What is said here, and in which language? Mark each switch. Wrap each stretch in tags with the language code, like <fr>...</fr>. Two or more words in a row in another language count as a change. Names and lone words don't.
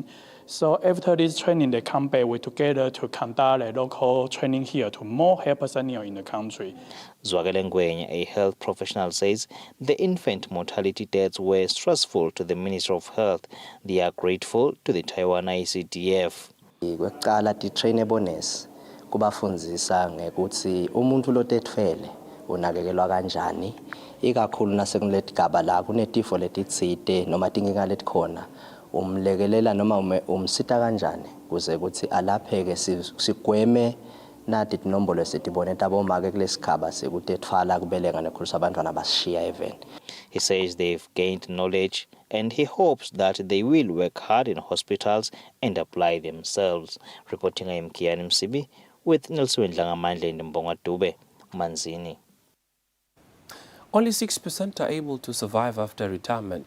<en>So after this training, they come back together to conduct a local training here to more health personnel in the country. Zwakele Ngwenya, a health professional, says the infant mortality deaths were stressful to the Ministry of Health. They are grateful to the Taiwan ICDF.</en> <ss>Kwekuqala ti-</ss> <en>trainable nurse</en> <ss>kubafundzisa ngekuthi umuntu lotetfele unakekelwa kanjani, ikakhulu nasekuletigaba la kunetifo letitsite noma tinkinga letikhona, umlekelela noma umsita kanjani kuze ukuthi alapheke, sigweme nathi tinombolo esitibone tabomake kulesigaba sekutetfala kubelenga nekhulisa abantwana basishiya even.</ss> <en>He says they've gained knowledge and he hopes that they will work hard in hospitals and apply themselves. Reporting I'm Kian Msibi with Nelson Dlangamandla in Mbonga Dube, Manzini. Only 6% are able to survive after retirement.</en>